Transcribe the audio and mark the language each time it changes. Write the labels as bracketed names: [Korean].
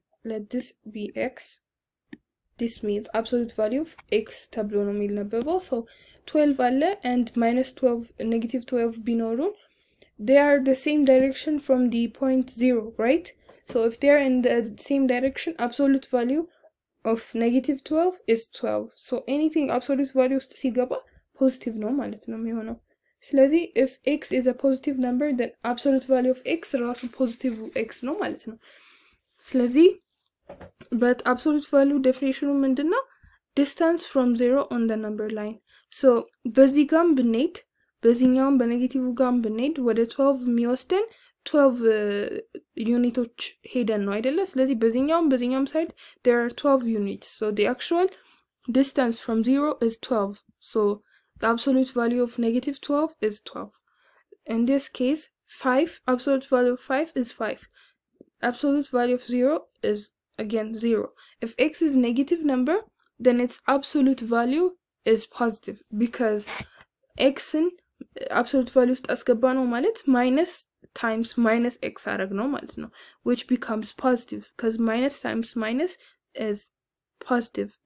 [English] Let this be x. This means absolute value of x [Amharic] ተብሎ ነው የሚነበበው. [English] So 12 አለ and minus 12 negative 12 ቢኖሩ they are the same direction from the point 0, right? So if they are in the same direction, absolute value of negative 12 is 12. [Amharic] So [English] anything absolute value [Amharic] ውስጥ ሲገባ positive ነው ማለት ነው የሚሆነው. [English] ስለዚህ if x is a positive number, then absolute value of x [Amharic] ራሱ [English] positive x [Amharic] ነው ማለት ነው. ስለዚህ [English] but absolute value definition [Amharic] ምንድነው? [English] Distance from 0 on the number line. [Amharic] So በዚህ ጋም ብንሄድ በዚህኛውም በኔጌቲቭ ጋም ብንሄድ ወደ 12 የሚወስደን 12 ዩኒቶች ሄደን ነው አይደለ? ስለዚህ በዚህኛውም ሳይድ [English] there are 12 units. So the actual distance from 0 is 12. So the absolute value of negative 12 is 12. In this case, 5, absolute value of 5 is 5. Absolute value of 0 is again 0. If x is negative number, then its absolute value is positive because x in absolute value [Amharic] ውስጥ አስገባ ነው ማለት [English] minus times minus x [Amharic] አረግ ነው ማለት ነው, [English] which becomes positive because minus times minus is positive.